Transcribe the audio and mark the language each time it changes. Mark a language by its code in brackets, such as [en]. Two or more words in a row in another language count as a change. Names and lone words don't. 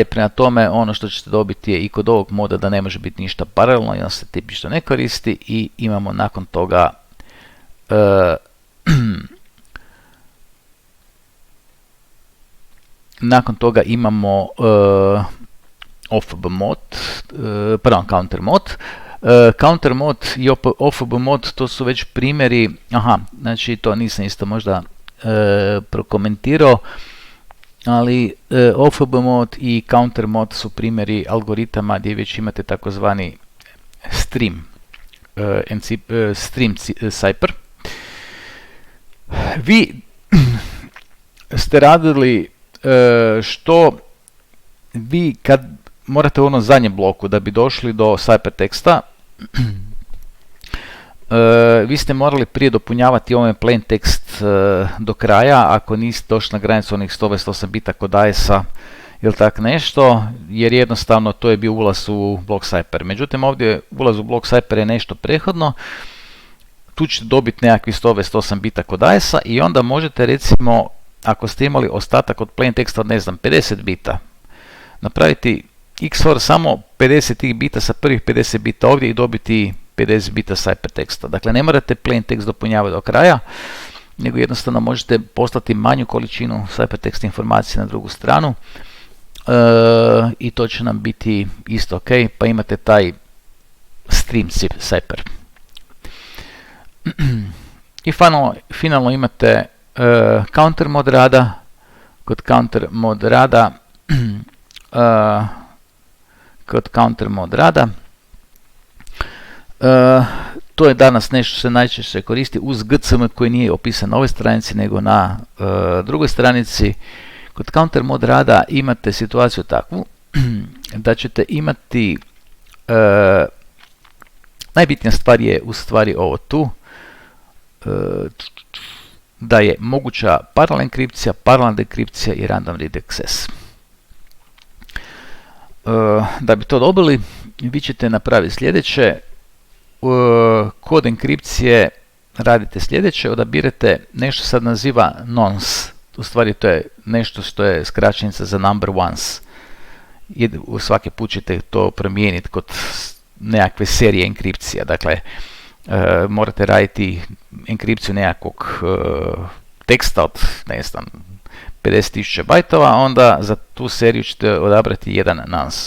[hr] Prema tome, ono što ćete dobiti je i kod ovog moda da ne može biti ništa paralelno, jedan se tipično ne koristi i imamo nakon toga imamo OFB mod, counter mod. Counter mod i OFB mod to su već primjeri, znači to nisam isto možda prokomentirao, ali OFB mod i counter mod su primjeri algoritama gdje već imate takozvani [en] stream stream Cyper. [hr] Vi ste radili što vi kad morate u onom zadnjem bloku da bi došli do Cyperteksta, vi ste morali prije dopunjavati ovaj [en] plain text [hr] do kraja, ako niste došli na granicu onih 128 bita kod AES-a ili tak nešto, jer jednostavno to je bio ulaz u blok Cyper. Međutim, ovdje ulaz u blok Cyper je nešto prethodno, tu ćete dobiti nekakvih 128 bita kod AES-a i onda možete, recimo, ako ste imali ostatak od plain teksta od, ne znam, 50 bita, napraviti XOR samo 50 tih bita sa prvih 50 bita ovdje i dobiti 50 bita Cyperteksta. Dakle, ne morate [en] plain text [hr] dopunjavati do kraja, nego jednostavno možete poslati manju količinu Cypertekst informacije na drugu stranu i to će nam biti isto ok, pa imate taj [en] stream Cyper. [hr] I finalno imate counter mod rada. Kod counter mod rada to je danas nešto što se najčešće koristi uz GCM koji nije opisan na ovoj stranici nego na drugoj stranici. Kod counter mod rada imate situaciju takvu da ćete imati najbitnija stvar je u stvari ovo tu, da je moguća paralelna enkripcija, paralelna dekripcija i [en] random read access. [hr] Da bi to dobili, vi ćete napraviti sljedeće. Kod enkripcije radite sljedeće, odabirete nešto sad naziva nonce. U stvari to je nešto što je skraćenica za [en] number ones. [hr] Svaki put ćete to promijeniti kod nekakve serije enkripcija. Dakle, morate raditi enkripciju nekakvog teksta od, ne znam, 50.000 bajtova, onda za tu seriju ćete odabrati jedan nonce.